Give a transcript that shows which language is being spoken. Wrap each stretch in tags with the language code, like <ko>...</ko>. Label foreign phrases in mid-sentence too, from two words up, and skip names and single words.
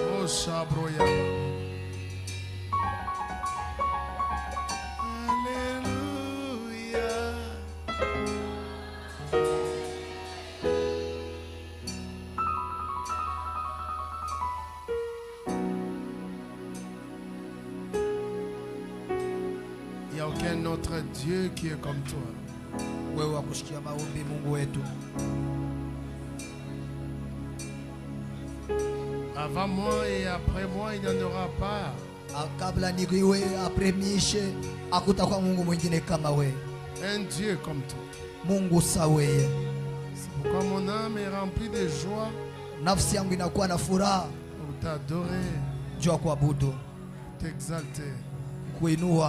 <fr>Shabroya. Alléluia. Il n'y a aucun autre Dieu qui est comme toi.</fr> <sw>Wewe wa kushikia maombi Mungu wetu.</sw> <fr>Avant moi et après moi, il n'y en aura pas.</fr> <sw>Kabla nikiwe apremishe hakutakuwa Mungu mwingine kama wewe.</sw> <fr>Un Dieu comme toi.</fr> <sw>Mungu sawa yeye.</sw> <fr>C'est pourquoi mon âme est remplie de joie</fr> <sw>Nafsi yangu inakuwa na furaha</sw> <fr>pour t'adorer,</fr> <sw>juu ya kuabudu,</sw> <fr>t'exalter.</fr> <sw>kuinua.</sw>